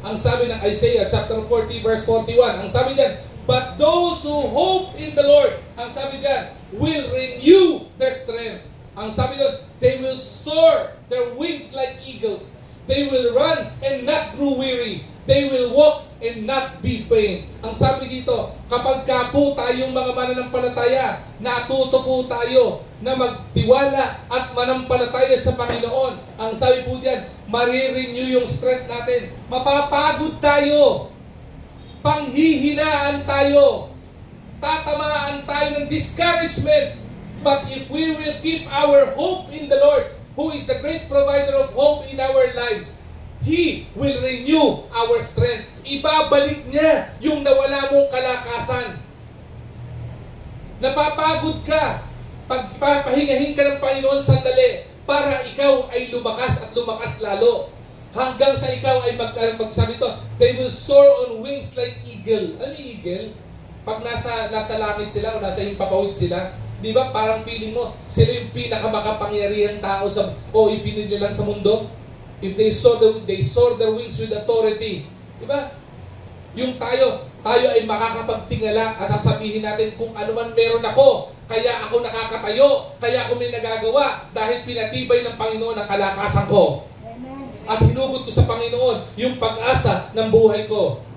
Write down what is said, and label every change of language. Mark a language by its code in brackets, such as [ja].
[tl] Ang sabi ng Isaiah chapter 40 verse 41, ang sabi diyan, [en] but those who hope in the Lord, [tl] ang sabi diyan, [en] will renew their strength. [tl] Ang sabi doon, [en] they will soar their wings like eagles. They will run and not grow weary. They will walk and not be faint. [tl] Ang sabi dito, kapag ka po tayong mga mananampalataya, natuto po tayo na magtiwala at manampalataya sa Panginoon. Ang sabi po diyan, marirenew yung strength natin. Mapapagod tayo. Panghihinaan tayo. Tatamaan tayo ng discouragement. [en] But if we will keep our hope in the Lord, who is the great provider of hope in our lives, He will renew our strength. [tl] Ibabalik niya yung nawala mong kalakasan. Napapagod ka. Pagpapahingahin ka ng Panginoon sandali para ikaw ay lumakas at lumakas lalo. Hanggang sa ikaw ay magsabi to, [en] they will soar on wings like eagle. [tl] Ano yung eagle? Pag nasa langit sila o nasa impapawid sila, di ba parang feeling mo, sila yung pinakamakapangyarihang tao o ipinili lang sa mundo? [en] If they soar their wings with authority. [tl] Di ba? Yung tayo ay makakapagtingala at sasabihin natin kung ano man meron ako, kaya ako nakakatayo, kaya ako may nagagawa dahil pinatibay ng Panginoon ang kalakasan ko. Amen. At hinugot ko sa Panginoon yung pag-asa ng buhay ko.